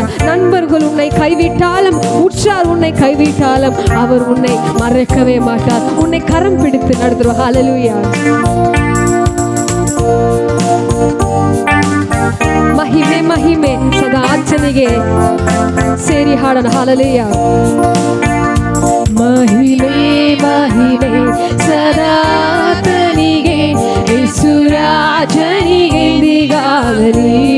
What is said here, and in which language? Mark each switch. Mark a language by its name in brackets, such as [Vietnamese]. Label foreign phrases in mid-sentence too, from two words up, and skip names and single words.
[Tamil] நண்பர்கள் உன்னை கைவிட்டாலும், உற்றார் உன்னை கைவிட்டாலும் அவர் உன்னை மறக்கவே மாட்டார். உன்னை கரம் பிடித்து நடத்துவார். ஹல்லேலூயா. [Kannada] ಮಹಿಮೆ ಮಹಿಮೆ ಸದಾ ಆಚನೆಗೆ ಸೇರಿ ಹಾಡೋಣ. ಹಲ್ಲೇಲೂಯಾ. ಮಹಿಮೆ ಮಹಿಮೆ ಸದಾ ಆತನಿಗೆ, ಯೇಸು ರಾಜನಿಗೆ ಎಂದಿಗಾಗಲಿ.